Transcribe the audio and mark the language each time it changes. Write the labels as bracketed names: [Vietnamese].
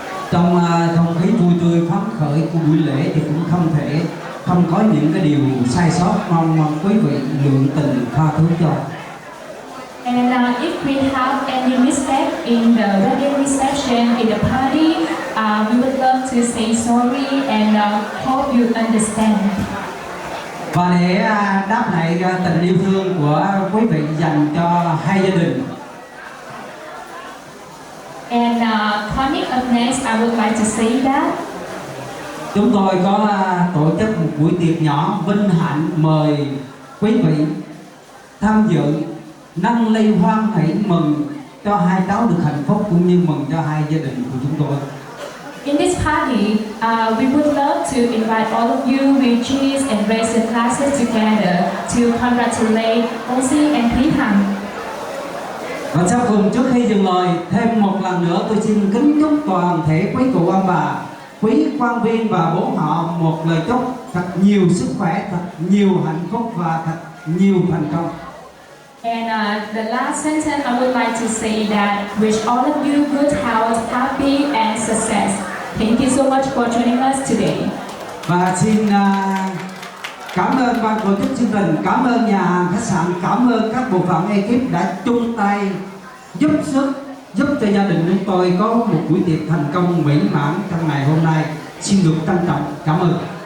[Vietnamese] Trong không khí vui tươi phấn khởi của buổi lễ thì cũng không có những cái điều sai sót, mong quý vị lượng tình tha thứ cho. [English] And if we have any mistake in the wedding reception, in the party, we would love to say sorry and hope you understand. [Vietnamese] Và để đáp lại tình yêu thương của quý vị dành cho hai gia đình. [English] And coming up next, I would like to say that [Vietnamese] chúng tôi có tổ chức một buổi tiệc nhỏ vinh hạnh mời quý vị tham dự nâng ly hoan hỷ mừng cho hai cháu được hạnh phúc cũng như mừng cho hai gia đình của chúng tôi. [English] in this party, we would love to invite all of you with cheese and raise your glasses together to congratulate Ozzy and Thúy Hằng. [Vietnamese] Và sau cùng trước khi dừng lời, thêm một lần nữa tôi xin kính chúc toàn thể quý cụ ông bà, quý quan viên và bố họ một lời chúc thật nhiều sức khỏe, thật nhiều hạnh phúc và thật nhiều thành công. [English] And the last sentence I would like to say that wish all of you good health, happy and success. Thank you so much for joining us today. [Vietnamese] Và xin cảm ơn ban tổ chức chương trình, cảm ơn nhà hàng khách sạn, cảm ơn các bộ phận ekip đã chung tay giúp cho gia đình chúng tôi có một buổi tiệc thành công mỹ mãn trong ngày hôm nay. Xin được trân trọng cảm ơn.